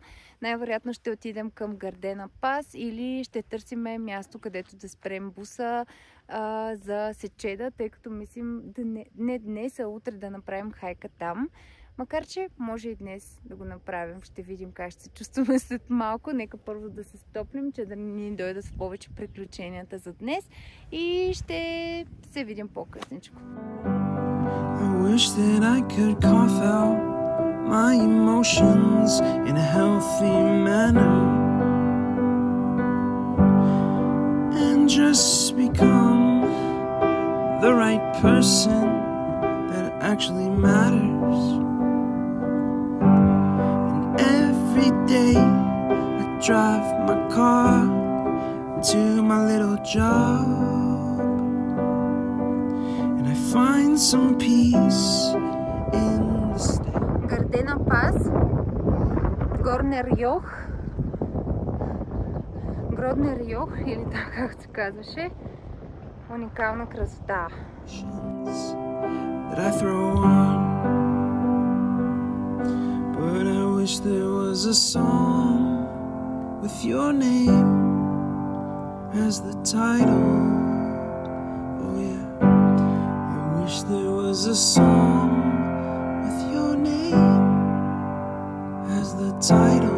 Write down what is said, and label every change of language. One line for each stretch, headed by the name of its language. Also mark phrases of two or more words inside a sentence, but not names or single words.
Bulgarian: Най-вероятно ще отидем към Гардена Пас или ще търсиме място, където да спрем буса за Сечеда, тъй като мислим не днес, а утре да направим хайка там. Макар че може и днес да го направим. Ще видим как ще се чувстваме след малко. Нека първо да се стоплим, че да ни дойдат с повече приключенията за днес. И ще се видим по-късничко.
English: I wish that I could cough out my emotions in a healthy manner and just become the right person that actually matters. Every day I drive my car to my little job and I find some peace in the state.
Bulgarian: Гардена Пас, Горнер Йох, Гроднер Йох или така както се казваше. Уникална красота.
English: That I throw on. But I wish there was a song with your name as the title. Oh yeah, I wish there was a song with your name as the title.